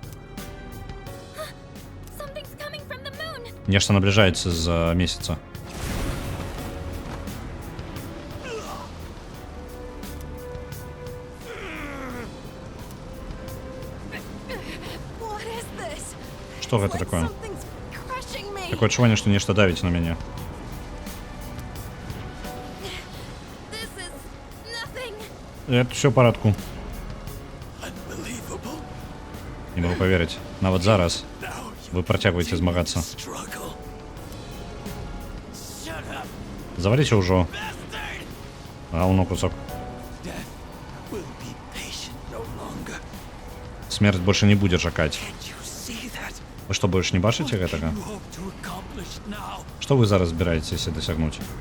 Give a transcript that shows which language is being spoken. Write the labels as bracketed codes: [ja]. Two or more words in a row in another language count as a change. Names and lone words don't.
[be] Нешта набліжаецца з месяца. Што гэта такое? Такое адчуванне, што нешта давіць на мяне. [ru] Это все в порядку. Не могу поверить. [be] Нават зараз вы працягваеце змагацца. Заваліся ўжо. Гаўно кусок. Смерць больше не будзе чакаць. Вы што, больш не бачыце гэтага? Што вы зараз збіраецеся дасягнуць?